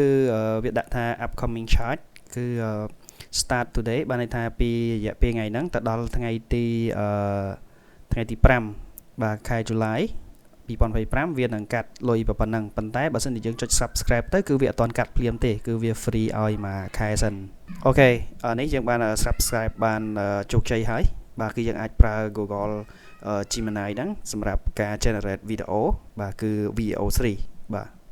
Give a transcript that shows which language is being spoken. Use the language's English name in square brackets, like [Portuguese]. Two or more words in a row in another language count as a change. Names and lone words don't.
[Khmer] វាដាក់ថា [English] upcoming charge [Khmer] គឺ [English] start today [Khmer] បានន័យថាពីរយៈពេលថ្ងៃហ្នឹងទៅដល់ថ្ងៃទី 5បាទខែតុលា2025វានឹងកាត់លុយប៉ុណ្ណឹងប៉ុន្តែបើសិនជាយើងចុច subscribe ទៅគឺវាអត់ទាន់កាត់ភ្លាមទេគឺវា free ឲ្យមួយខែសិនអូខេនេះយើងបាន subscribe បានជោគជ័យហើយបាទគឺយើងអាចប្រើ Google Gemini ហ្នឹងសម្រាប់ការ [English] generate video [Khmer] បាទគឺ VO3 បាទ